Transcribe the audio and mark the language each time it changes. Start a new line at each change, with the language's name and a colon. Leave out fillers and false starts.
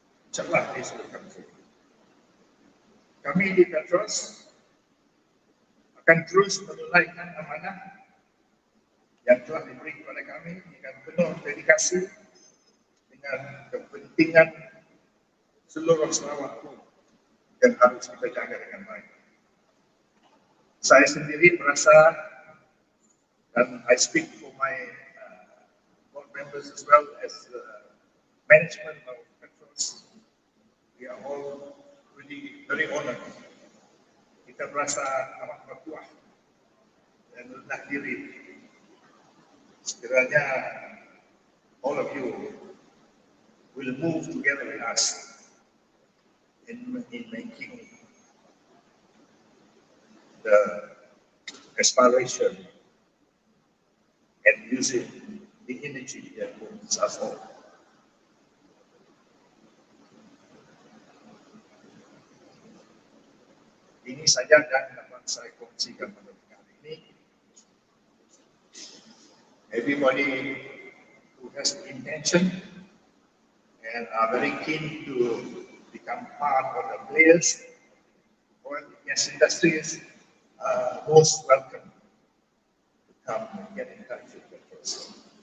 Malay: InsyaAllah
English: this will come true.
Malay: Kami di Petros akan terus menunaikan amanah yang telah diberi kepada kami dengan penuh dedikasi dengan kepentingan seluruh Sarawak yang harus kita jaga dengan baik. Saya sendiri merasa, dan
English: I speak for my board members as well as management of Petros, we are all really very honored.
Malay: Kita merasa amat berkuah dan rendah diri. Sekiranya
English: all of you will move together with us in making the exploration and using the energy that moves us all.
Malay: Ini saja yang dapat saya kongsikan pada kali ini.
English: Everybody who has intention and are very keen to become part of the players or the gas industries are most welcome to come and get in touch with Petros.